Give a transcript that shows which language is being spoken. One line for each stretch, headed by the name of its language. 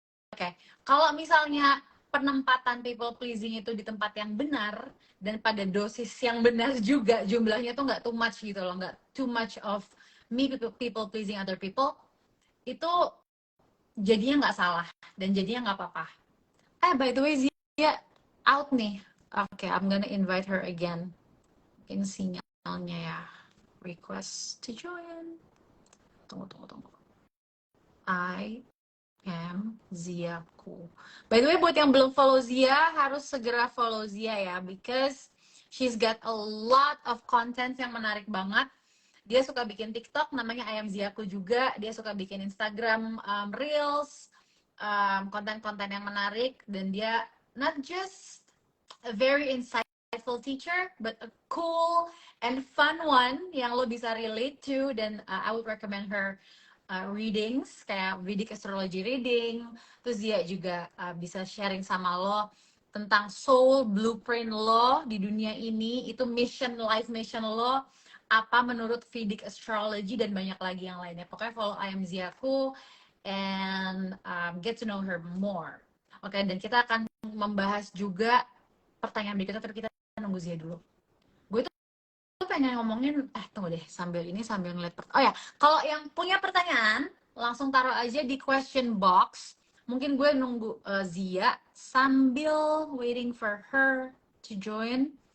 Indonesian: Oke, kalau misalnya penempatan people pleasing itu di tempat yang benar dan pada dosis yang benar juga, jumlahnya tuh nggak
English: too much
Indonesian: gitu loh, nggak
English: too much of me people pleasing other people,
Indonesian: itu jadinya nggak salah dan jadinya nggak apa-apa.
English: By the way, Zia out nih. Oke, I'm gonna invite her again.
Indonesian: Mungkin sinyalnya ya. Request to join. Tunggu.
English: I am Ziaku. By the way,
Indonesian: buat yang belum follow Zia, harus segera follow Zia ya,
English: because she's got a lot of content
Indonesian: yang menarik banget. Dia suka bikin TikTok, namanya I am Ziaku juga. Dia suka bikin Instagram Reels, konten-konten yang menarik, dan dia
English: not just a very insightful teacher, but a cool and fun one
Indonesian: yang lo bisa
English: relate to,
Indonesian: dan
English: I would recommend her readings
Indonesian: kayak Vedic astrology reading. Terus dia juga bisa sharing sama lo tentang soul blueprint lo di dunia ini, itu mission, life mission lo apa menurut Vedic astrology, dan banyak lagi yang lainnya.
English: Pokoknya follow I am Ziaku and get to know her more.
Indonesian: Oke, dan kita akan membahas juga pertanyaan berikutnya, tapi kita nunggu Zia dulu. Gue tuh pengen ngomongin, tunggu deh, sambil ngeliat oh ya, kalau yang punya pertanyaan langsung taruh aja di question box. Mungkin gue nunggu Zia sambil
English: waiting for her to join.